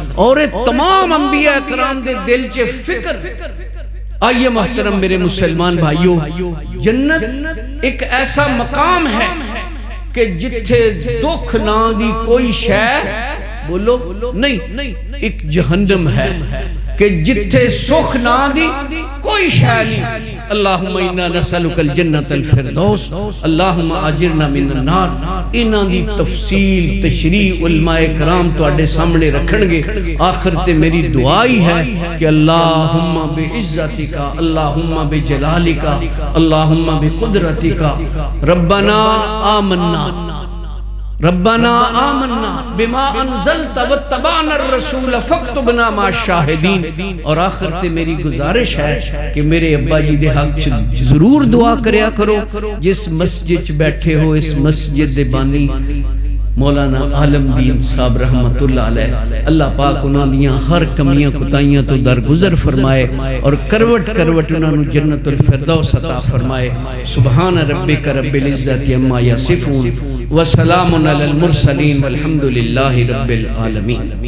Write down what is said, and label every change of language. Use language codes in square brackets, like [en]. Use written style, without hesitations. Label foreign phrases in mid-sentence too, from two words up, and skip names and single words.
[pa] اور تمام انبیاء کرام دے دل چ فکر۔ آئیے محترم میرے مسلمان بھائیوں، جنت ایک ایسا مقام ہے کہ جتھے دکھ نہ دی کوئی شے، بولو نہیں، ایک جہنم ہے کہ جتھے سکھ نہ دی کوئی شے نہیں۔ [ar] اللہم انا نسألک الجنت الفردوس، اللہم اجرنا من النار۔ [pa] انہاں دی تفصیل تشریح علماء کرام تواڈے سامنے رکھن گے۔ آخر تے میری دعا ہی ہے کہ [ar] اللہم بعزتک، اللہم بجلالک، اللہم بقدرتک، ربنا آمنا ربنا آمنا بما انزلت واتبعنا الرسول فاکتبنا مع الشاہدین۔ [pa] اور آخر تے میری گزارش ہے کہ میرے ابا جی دے حق ضرور دعا کریا کرو۔ جس مسجد چ بیٹھے ہو، اس مسجد دے بانی مولانا عالم دین صاحب [ar] رحمت اللہ علیہ، [pa] اللہ پاک انہاں دیاں ہر کمیاں کوتاہیاں تو درگزر فرمائے اور کروٹ کروٹ انہاں نو جنت الفردوس عطا فرمائے۔ [ar] سبحان ربک رب العزت عما یصفون وسلام علی المرسلین والحمد للہ رب العالمین۔